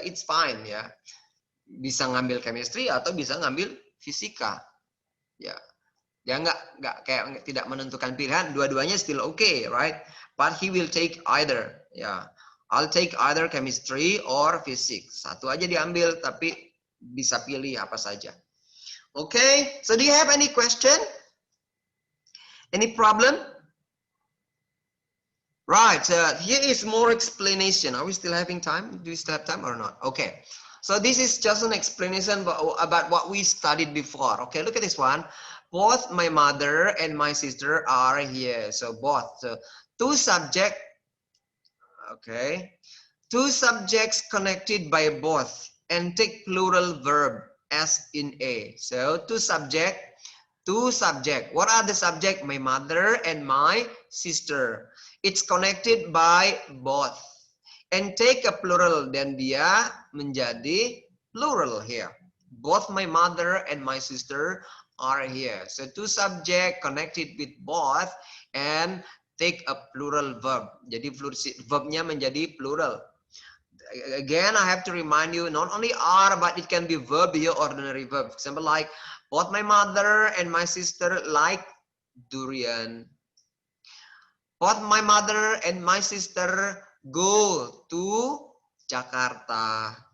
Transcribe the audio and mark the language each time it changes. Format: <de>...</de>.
<en>It's fine</en> <id>ya. Bisa ngambil chemistry atau bisa ngambil fisika. Ya. Dia nggak kayak tidak menentukan pilihan.</id> <en>Dua-duanya still okay, right? But he will take either. Ya. I'll take either chemistry or physics.</en> <id>Satu aja diambil, tapi bisa pilih apa saja.</id> <en>Okay, so do you have any question? Any problem? Right, here is more explanation. Are we still having time? Do we still have time or not? Okay, so this is just an explanation about what we studied before. Okay, look at this one. Both my mother and my sister are here. So both. So two subjects. Okay, two subjects connected by both and take plural verb as in A. So two subject. What are the subject? My mother and my sister. It's connected by both. And take a plural.</en> <id>Dan dia menjadi plural here.</id> <en>Both my mother and my sister are here. So two subject connected with both and take a plural verb.</en> <id>Jadi verbnya menjadi plural.</id> <en>Again, I have to remind you, not only are, but it can be verb here, ordinary verb. For example, like, both my mother and my sister like durian. Both my mother and my sister go to Jakarta.</en>